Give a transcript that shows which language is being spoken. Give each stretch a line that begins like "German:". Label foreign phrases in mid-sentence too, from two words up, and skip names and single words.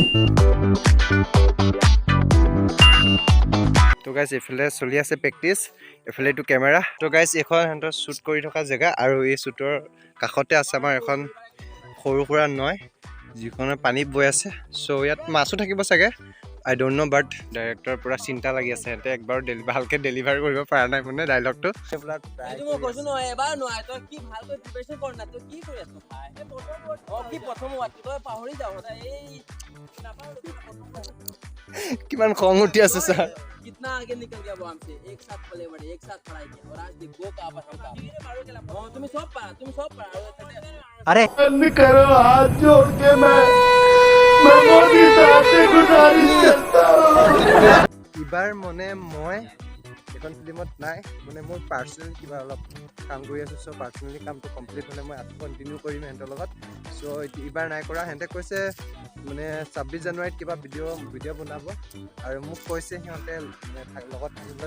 Assamese: তো গাইজ এইফালে চলি আছে প্ৰেক্টিচ, এইফালে এইটো কেমেৰা। তো গাইজ এইখন সিহঁতৰ শ্বুট কৰি থকা জেগা আৰু এই শ্বুটৰ কাষতে আছে আমাৰ এখন সৰু সুৰা নৈ যিখনে পানীত বৈ আছে। চ' ইয়াত মাছো থাকিব চাগে,
English: I don't know, but director
Assamese: পুৰা চিন্তা লাগি আছে, সিহঁতে একবাৰ ভালকৈ ডেলিভাৰ কৰিব পৰা নাই মানে ডাইলগটো। কিমান খং উঠি আছে ছাৰ।
Hindi: कितना आगे निकल गया वो हमसे, एक साथ पले बड़े, एक साथ पढ़ाई किया और आज देखो का आपस में तुम्हें सब पढ़ा अरे करो हाथ जोड़ के मैं मोदी साहब से गुजारिश करता हूँ।
Assamese: ইবাৰ মানে মই এখন ফিল্মত নাই মানে মোৰ পাৰ্চনেল কিবা অলপ কাম কৰি আছোঁ। চ' পাৰ্চনেলি কামটো কমপ্লিট হ'লে মই আকৌ কণ্টিনিউ কৰিম সিহঁতৰ লগত। চ' এইবাৰ নাই কৰা। সিহঁতে কৈছে মানে 26 জানুৱাৰীত কিবা ভিডিঅ' বনাব আৰু মোক কৈছে সিহঁতে লগত থাকিবলৈ।